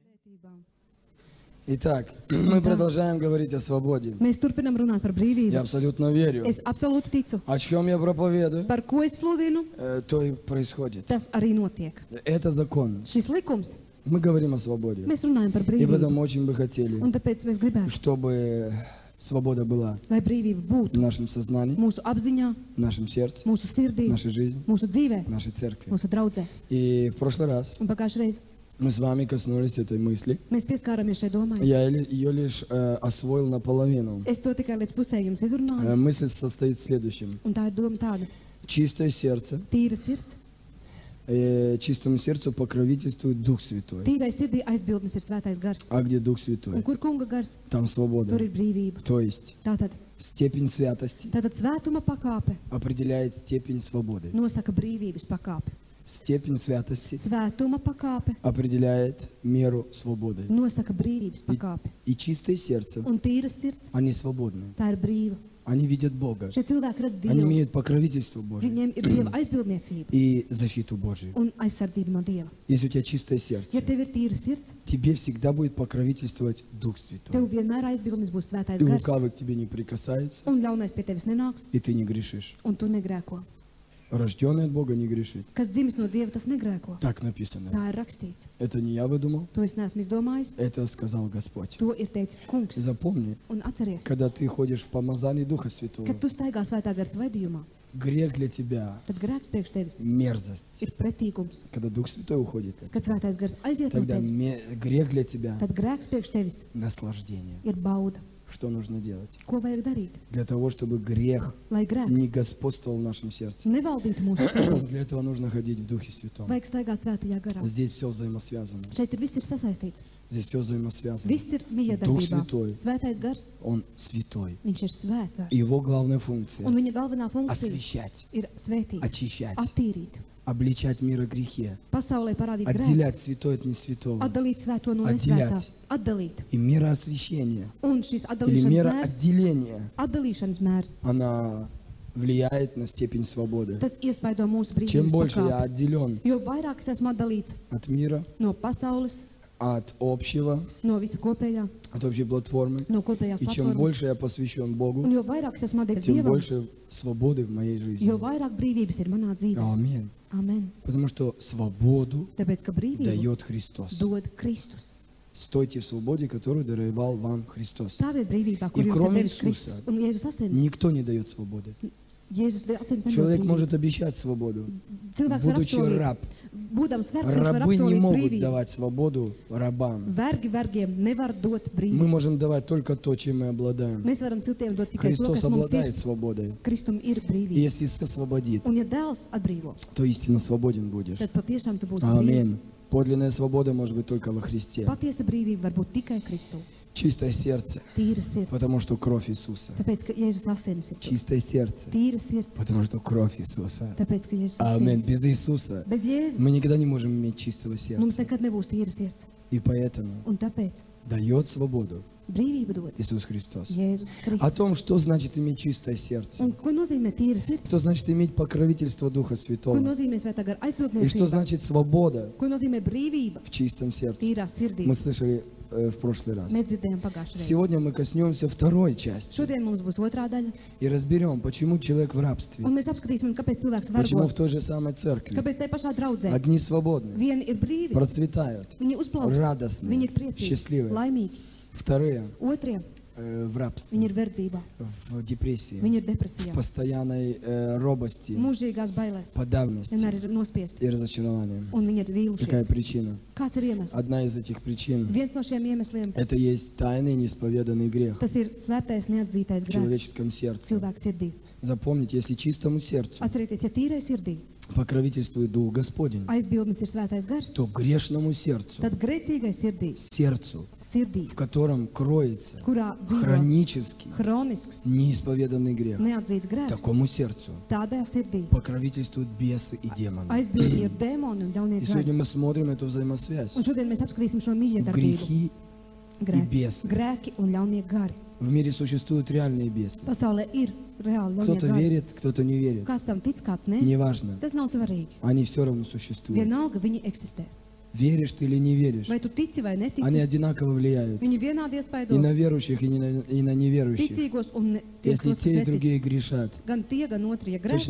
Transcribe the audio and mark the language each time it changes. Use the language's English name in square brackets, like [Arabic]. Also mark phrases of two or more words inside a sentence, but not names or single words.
[Russian] Итак, мы продолжаем говорить о свободе. [Latvian] Mēs turpinām runāt par brīvību. [Russian] Я абсолютно верю. [Latvian] Es absolūti ticu. [Russian] О чем я проповедую, [Latvian] Par ko es sludinu, [Russian] то и происходит. [Latvian] tas arī notiek. [Russian] Это закон. [Latvian] Šis likums, [Russian] Мы говорим о свободе. [Latvian] mēs runājam par [Russian] И [Latvian] brīvību. [Russian] поэтому очень бы хотели, [Latvian] Un tāpēc mēs gribētu, [Russian] чтобы свобода была [Latvian] lai brīvība [Russian] в [Latvian] būtu [Russian] нашем сознании, [Latvian] mūsu apziņā, [Russian] в нашем сердце, [Latvian] mūsu sirdī, [Russian] в нашей жизни, [Latvian] mūsu dzīvē, [Russian] в нашей церкви. [Latvian] mūsu draudzē. [Russian] И в прошлый раз [Latvian] Un pagājušajā reizē [Russian] мы с вами коснулись этой мысли. [Latvian] mēs pieskārāmies šai domai. [Russian] Я ее лишь освоил наполовину. [Latvian] Es to tikai līdz pusē jums izrunāju. [Russian] Мысль состоит в следующем. [Latvian] Un tā ir doma tāda: [Russian] Чистое сердце. [Latvian] tīra sirds, [Russian] Чистому сердцу покровительствует Дух Святой. [Latvian] tīrai sirdī aizbildnis ir svētais gars. [Russian] А где Дух [Latvian] Un [Russian] Святой? [Latvian] kur kunga gars, [Russian] Там [Latvian] tur [Russian] свобода. [Latvian] ir brīvība. [Russian] То есть [Latvian] Tātad, [Russian] степень святости [Latvian] tātad svētuma pakāpe [Russian] определяет степень свободы. [Latvian] nosaka brīvības pakāpi. [Russian] Степень святости [Latvian] Svētuma pakāpe [Russian] определяет меру свободы. [Latvian] nosaka brīvības pakāpi. [Russian] И чистое сердце, [Latvian] Un tīras sirds, [Russian] они свободны. [Latvian] tā ir brīva. [Russian] Они видят Бога. [Latvian] Šie cilvēki redz [Russian] Они [Latvian] Dievu. [Russian] имеют покровительство Божие [Latvian] Viņiem ir Dieva aizbildniecība [Russian] и защиту Божию. [Latvian] un aizsardzība no Dieva. [Russian] Если у тебя чистое [Latvian] Ja [Russian] сердце, [Latvian] tev ir tīra sirds, [Russian] тебе всегда будет покровительствовать Дух Святой. [Latvian] tev vienmēr aizbildnis būs svētais [Russian] И [Latvian] gars. [Russian] лукавый к тебе не прикасается, [Latvian] Un ļaunais pie tevis nenāks, [Russian] и ты не грешишь. [Latvian] un tu negrēko. [Russian] Рожденный от Бога не грешит. [Latvian] Kas dzimis no Dieva, tas negrēko. [Russian] Так написано. [Latvian] Tā ir rakstīts. [Russian] Это не я выдумал, [Latvian] To es neesmu izdomājis, [Russian] это сказал Господь. [Latvian] to ir teicis kungs. [Russian] Запомни, [Latvian] Un atceries, [Russian] когда ты ходишь в помазании Духа Святого, [Latvian] kad tu staigā svētā gars vadījumā, [Russian] грех для тебя [Latvian] tad grēks priekš tevis [Russian] мерзость. [Latvian] ir pretīgums. [Russian] Когда Дух Святой уходит, [Latvian] Kad svētais gars aiziet no [Russian] тогда [Latvian] tevis, [Russian] грех для тебя [Latvian] tad grēks priekš tevis [Russian] наслаждение. [Latvian] ir bauda. [Russian] Что нужно делать? [Latvian] Ko vajag darīt? [Russian] Для того, чтобы грех [Latvian] Lai [Russian] не [Latvian] grēks [Russian] господствовал в нашем сердце. [Latvian] nevaldītu mūsu sirdī, [Russian] Для этого нужно ходить в Духе Святом. [Latvian] vajag staigāt svētajā garā. [Russian] Здесь все взаимосвязано. [Latvian] Šeit ir viss ir sasaistīts. [Russian] Здесь все взаимосвязано. [Latvian] Viss ir [Russian] Дух [Latvian] miedarbībā. [Russian] Святой. [Latvian] Svētais gars, [Russian] Он святой. [Latvian] viņš ir svēts. [Russian] И его главная [Latvian] Un [Russian] функция [Latvian] viņa galvenā funkcija [Russian] освещать, [Latvian] ir svētīt, [Russian] очищать, [Latvian] attīrīt, [Russian] обличать мир о грехе, [Latvian] pasaulē parādīt grēku, [Russian] отделять святое от несвятого. [Latvian] atdalīt svēto no Atdziļāt. nesvētā, atdalīt. [Russian] И мера освящения [Latvian] Un šis [Russian] или мера [Latvian] atdalīšanas mērs, [Russian] отделения, [Latvian] atdalīšanas mērs, [Russian] она влияет на степень свободы. [Latvian] tas iespaido mūsu [Russian] Чем [Latvian] brīvības [Russian] больше я [Latvian] pakāpi. [Russian] отделен [Latvian] Jo vairāk es esmu atdalīts [Russian] от мира, [Latvian] no pasaules, [Russian] от общего, [Latvian] no visa kopējā, [Russian] от общей платформы, [Latvian] no kopējās [Russian] и чем [Latvian] platformas, [Russian] больше я посвящен Богу, [Latvian] un jo vairāk es esmu atdevies [Russian] тем [Latvian] Dievam, [Russian] больше свободы в моей жизни. [Latvian] jo vairāk brīvības ir manā dzīvē. [Russian] Аминь. [Latvian] Amen. [Russian] Потому что свободу [Latvian] Tāpēc, ka brīvību [Russian] дает Христос. [Latvian] dod Kristus. [Russian] Стойте в свободе, которую даровал вам Христос. [Latvian] Stāviet brīvībā, kur [Russian] И [Latvian] jums ir [Russian] кроме [Latvian] devis [Russian] Иисуса [Latvian] Kristus un Jēzus asinis. [Russian] Никто не дает свободы. [Latvian] Jēzus asinis nedod [Russian] Человек [Latvian] brīvību. [Russian] может обещать свободу, [Latvian] Cilvēks var [Russian] будучи [Latvian] apsolīt, [Russian] раб. [Latvian] būdams vergs, viņš var [Russian] Рабы не [Latvian] apsolīt [Russian] могут [Latvian] brīvību. [Russian] давать свободу рабам. [Latvian] Vergi vergiem nevar dot [Russian] Мы [Latvian] brīvību. [Russian] можем давать только то, чем мы обладаем. [Latvian] Mēs varam citiem dot tikai to, [Russian] Христос [Latvian] kas mums [Russian] обладает [Latvian] ir. [Russian] свободой. [Latvian] Kristum ir [Russian] И [Latvian] brīvība. [Russian] если Иисус освободит, [Latvian] Un ja dēls atbrīvo, [Russian] то истинно свободен будешь. [Latvian] tad patiešām tu būsi brīvs. [Russian] Аминь. Подлинная свобода может быть только во Христе. [Latvian] Patiesa brīvība var būt tikai Kristū. [Russian] Чистое сердце, [Latvian] Tīra sirds. [Russian] потому что кровь Иисуса. [Latvian] Tāpēc, ka Jēzus asinis ir tur. [Russian] Чистое сердце, [Latvian] Tīra sirds. [Russian] потому что кровь Иисуса. [Latvian] Tāpēc, ka Jēzus [Russian] Аминь. [Latvian] asinis. [Russian] Без Иисуса [Latvian] Bez Jēzus [Russian] мы никогда не можем иметь чистого [Latvian] mums [Russian] сердца. [Latvian] nekad nebūs tīra sirds. [Russian] И поэтому [Latvian] Un tāpēc [Russian] дает свободу [Latvian] brīvību dod [Russian] Иисус Христос. [Latvian] Jēzus [Russian] О [Latvian] Kristus. [Russian] том, что значит иметь чистое сердце. [Latvian] Un ko nozīmē tīra sirds? [Russian] Что значит иметь покровительство Духа [Latvian] Ko [Russian] Святого. [Latvian] nozīmē svētā gara [Russian] И что [Latvian] aizbildniecība? [Russian] значит свобода [Latvian] Ko nozīmē brīvība? [Russian] в чистом сердце. [Latvian] Tīrā sirdī. [Russian] Мы слышали в прошлый раз. [Latvian] Mēs dzirdējām pagājušajā reizē. [Russian] Сегодня мы коснемся второй части [Latvian] Šodien mums būs otrā daļa, [Russian] и разберем, почему человек в рабстве. [Latvian] un mēs apskatīsim, kāpēc cilvēks [Russian] Почему [Latvian] vergo. [Russian] в той же самой церкви [Latvian] Kāpēc tai pašā draudzē [Russian] одни свободны, [Latvian] vieni ir brīvi, [Russian] процветают, [Latvian] viņi uzplaukst, [Russian] радостные, [Latvian] viņi ir priecīgi, [Russian] счастливые. [Latvian] laimīgi. [Russian] Вторые [Latvian] Otrie, [Russian] в рабстве, [Latvian] viņi ir verdzībā, [Russian] в депрессии, [Latvian] viņi ir [Russian] в [Latvian] depresijā, [Russian] постоянной робости, [Latvian] mūžīgās bailēs, [Russian] подавленности [Latvian] vienmēr ir nospiesti, [Russian] и разочаровании. [Latvian] un viņi ir [Russian] Какая [Latvian] vīlušies. [Russian] причина? [Latvian] Kāds ir iemesls? [Russian] Одна из этих причин [Latvian] Viens no šiem iemesliem, – [Russian] это есть тайный неисповеданный грех [Latvian] tas ir slēptais, neatzītais [Russian] в [Latvian] grēks [Russian] человеческом сердце. [Latvian] cilvēku sirdī. [Russian] Запомните, если чистому сердцу [Latvian] Atcerieties, ja tīrai sirdī [Russian] покровительствует Дух Господень, [Latvian] aizbildnis ir svētais gars, [Russian] то грешному сердцу, [Latvian] tad grēcīgai sirdī, [Russian] сердцу, [Latvian] sirdī, [Russian] в котором кроется [Latvian] kurā dzīvo [Russian] хронический [Latvian] hronisks, [Russian] неисповеданный грех, [Latvian] neatzīts grēks, [Russian] такому сердцу [Latvian] tādajā sirdī [Russian] покровительствуют бесы и демоны. [Latvian] aizbildni ir dēmoni un ļaunie [Russian] И [Latvian] gari. [Russian] сегодня мы смотрим эту взаимосвязь. [Latvian] Un šodien mēs apskatīsim šo mīļiedarbību. [Russian] Грехи и [Latvian] Grēki, [Russian] бесы. [Latvian] grēki un ļaunie gari. [Russian] В мире существуют реальные бесы. [Latvian] Pasaulē ir reāli ļaunie [Russian] Кто-то [Latvian] gari. [Russian] верит, кто-то не верит. [Latvian] Kāds tam tic, kāds ne, [Russian] Неважно. [Latvian] tas nav svarīgi. [Russian] Они все равно существуют. [Latvian] Vienalga viņi eksistē. [Russian] Веришь ты или не веришь, [Latvian] Vai tu tici vai [Russian] они [Latvian] netici, [Russian] одинаково влияют [Latvian] viņi vienādi [Russian] и [Latvian] iespaido [Russian] на верующих, и на неверующих. [Latvian] ticīgos un tieši [Russian] Если [Latvian] tos, kas [Russian] те и [Latvian] netic. [Russian] другие грешат, [Latvian] Gan tie, gan otrie [Russian] точно